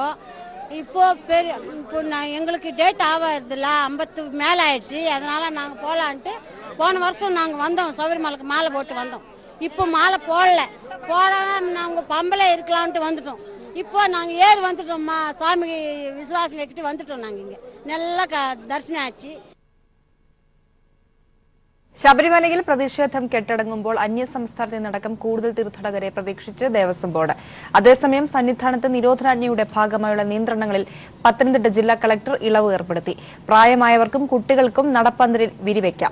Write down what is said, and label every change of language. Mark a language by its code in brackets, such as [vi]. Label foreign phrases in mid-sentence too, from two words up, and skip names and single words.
[ta] இப்போ எங்களுக்கு டேட் ஆகாதுல்ல, 50 மேலே ஆயிடுச்சு. அதனால் நாங்கள் போகலான்ட்டு போன வருஷம் நாங்கள் வந்தோம், சபரிமலைக்கு மாலை போட்டு வந்தோம். இப்போ மாலை போடாமல் நாங்கள் பம்பளை இருக்கலான்ட்டு வந்துட்டோம். இப்போ நாங்கள் ஏறி வந்துட்டோம்மா, சுவாமி விசுவாசம் வைக்கிட்டு வந்துட்டோம். நாங்கள் இங்கே நல்லா தரிசனம் ஆச்சு. [ml] ശബരിമലയിൽ പ്രതിഷേധം കെട്ടടങ്ങുമ്പോൾ അന്യസംസ്ഥാനത്ത് നിന്നടക്കം കൂടുതൽ തീർത്ഥാടകരെ പ്രതീക്ഷിച്ച് ദേവസ്വം ബോർഡ്. അതേസമയം സന്നിധാനത്ത് നിരോധനാജ്ഞയുടെ ഭാഗമായുള്ള നിയന്ത്രണങ്ങളിൽ പത്തനംതിട്ട ജില്ലാ കളക്ടർ ഇളവ് ഏർപ്പെടുത്തി. പ്രായമായവർക്കും കുട്ടികൾക്കും നടപ്പന്തലിൽ വിരിവയ്ക്കാം.